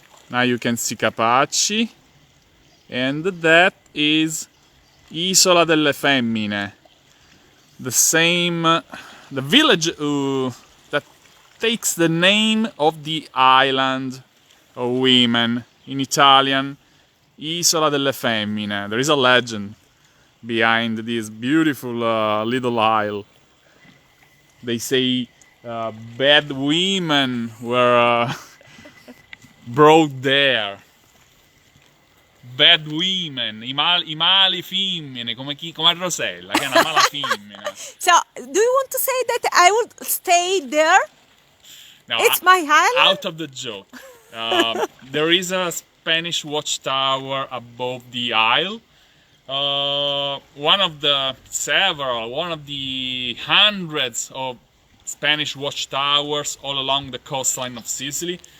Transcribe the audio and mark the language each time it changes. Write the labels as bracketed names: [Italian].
[English] Now you can see Capaci. And that is Isola delle Femmine. The village that takes the name of the island of women. In Italian, Isola delle Femmine. There is a legend behind this beautiful little isle. They say bad women were brought there. Bad women, [Italian] i mali femmine, come Rosella, che è una mala femmina. [English] So, do you want to say that I would stay there? No, It's my island? out of the joke. There is a Spanish watchtower above the isle. One of the hundreds of Spanish watchtowers all along the coastline of Sicily.